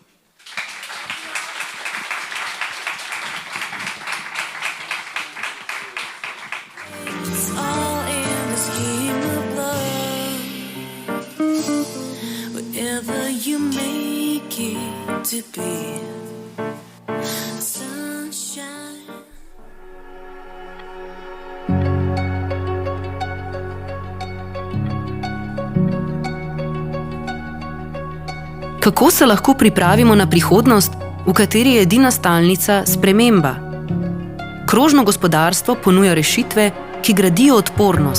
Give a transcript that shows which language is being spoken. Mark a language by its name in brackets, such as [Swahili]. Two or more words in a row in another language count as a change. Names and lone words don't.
[English] It's all in the scheme of love. Whatever you make it to be. Sunshine. [Slovenian] Kako se lahko pripravimo na prihodnost, v kateri je edina stalnica sprememba? Krožno gospodarstvo ponuja rešitve, ki gradijo odpornost.